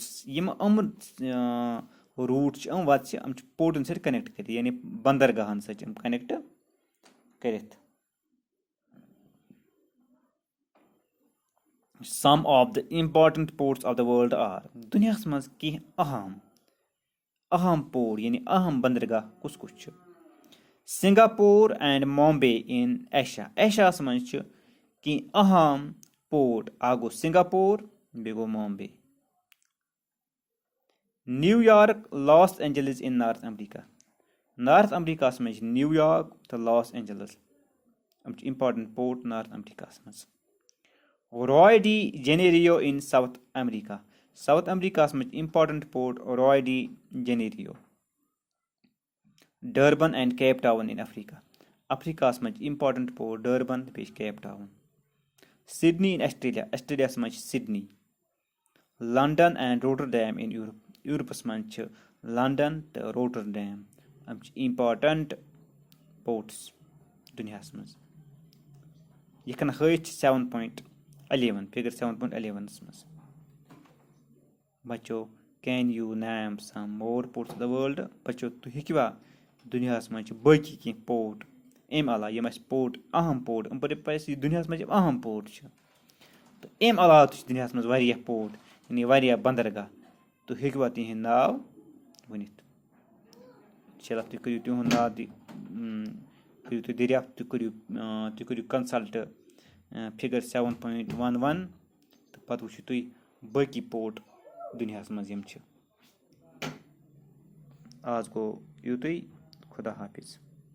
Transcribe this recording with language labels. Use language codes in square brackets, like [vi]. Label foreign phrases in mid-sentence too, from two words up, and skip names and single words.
[ks] यम रूट वत पोर्टन सत कनेक्ट कर यानी बंदरगाहन सत कनेक्ट कर. [en] Some of the important ports of the world are [ks] दुनिया मज कह अहम पोर्ट यानी अहम बंदरगाह कुस कुछ. [en] Singapore and Mumbai in Asia. [ks] Asia मज कह अहम पोर्ट. गो सिंगापुर बे गो मुंबई. [en] New York, Los Angeles in North America. [ks] North America मज New York तो Los Angeles [en] important port [ks] North America मज. [en] Rio de Janeiro in South America. [ks] South America मज [en] important port [ks] Rio de Janeiro. [en] Durban and Cape Town in Africa. [ks] Africa मज [en] important port [ks] Durban पे Cape Town. [en] Sydney in Australia. Australia मज Sydney. London and Rotterdam in Europe. [ks] Europe मज London तो Rotterdam [en] important ports [ks] दुनिया मज. यह हथ 7.11 figure 7.11 मज. [en] बच्चों can you name some more ports of the world? [ks] बच्चों तुम हेकवा दुनिया मज बाकी कह पोर्ट अम अलावा यम पोर्ट अहम पोर्ट दुनिया मज अहम पोर्ट तो अम अलावा दुनिया मज वारिया पोर्ट यानी वारिया बंदरगाह तो हेकवा तिहंद नाव वनित. चलो तुम करियो तिहंद नाव करियो तुम दरियाफ्त तुम करियो [en] consult figure [ks] 7.11 तो पत वो तुम बाकी पोर्ट दुनिया मज यम. आज गो युतुई. [ur] خدا حافظ.